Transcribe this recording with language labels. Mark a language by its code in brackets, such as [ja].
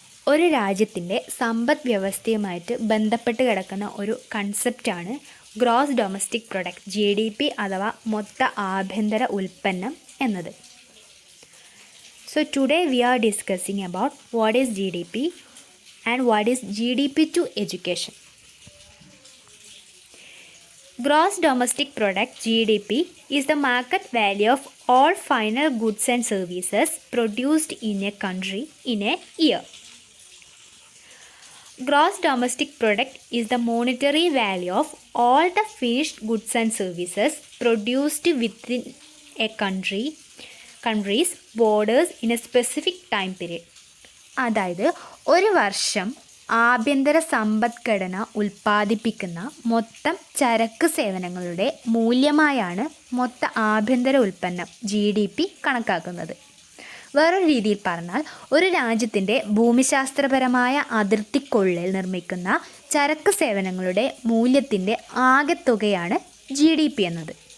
[ml] ഒരു രാജ്യത്തിൻ്റെ സമ്പദ് വ്യവസ്ഥയുമായിട്ട് ബന്ധപ്പെട്ട് കിടക്കുന്ന ഒരു കൺസെപ്റ്റാണ് ഗ്രോസ് ഡൊമസ്റ്റിക് പ്രൊഡക്റ്റ് GDP അഥവാ മൊത്ത ആഭ്യന്തര ഉൽപ്പന്നം എന്നത്. [en] So today we are discussing about what is GDP and what is GDP to education. Gross domestic product GDP is the market value of all final goods and services produced in a country in a year. Gross domestic product is the monetary value of all the finished goods and services produced within a country's borders in a specific time period. [ml] അതായത് ഒരു വർഷം ആഭ്യന്തര സമ്പദ്ഘടന ഉൽപ്പാദിപ്പിക്കുന്ന മൊത്തം ചരക്ക് സേവനങ്ങളുടെ മൂല്യമായാണ് മൊത്ത ആഭ്യന്തര ഉൽപ്പന്നം GDP കണക്കാക്കുന്നത്. വേറൊരു രീതിയിൽ പറഞ്ഞാൽ ഒരു രാജ്യത്തിൻ്റെ ഭൂമിശാസ്ത്രപരമായ അതിർത്തിക്കുള്ളിൽ നിർമ്മിക്കുന്ന ചരക്ക് സേവനങ്ങളുടെ മൂല്യത്തിൻ്റെ ആകെത്തുകയാണ് GDP എന്നത്.